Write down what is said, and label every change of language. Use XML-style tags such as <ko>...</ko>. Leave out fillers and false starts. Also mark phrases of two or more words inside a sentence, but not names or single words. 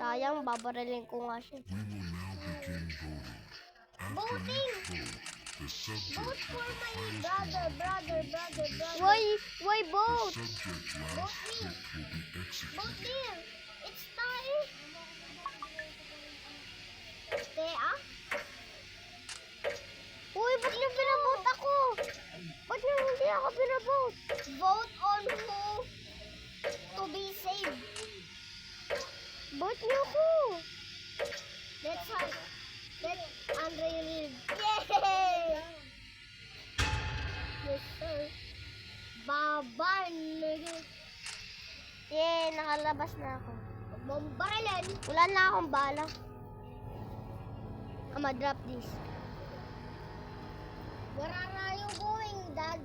<tl>Sayang, babarilin ko nga siya.</tl> <en>We will now begin voting. After Voting? each vote, the subject Vote with for the my highest brother. amount of votes Why the vote? subject last picked will be Vote executed. there. It's time. Tea?</en> <tl>Uy, ba't niyo pinabote ako? Ba't niyo hindi ako pinabote?</tl> <en>Vote on who to be saved.</en> <tl>Vote niyo ako.</tl> <en>Let's have. Let Andre live. Yay! Yes, sir. Baban.</en> <tl>Yay, nakalabas na ako. Baralan. Wala na akong bala.</tl> <en>I'ma drop this. Where are you going, Dad?</en>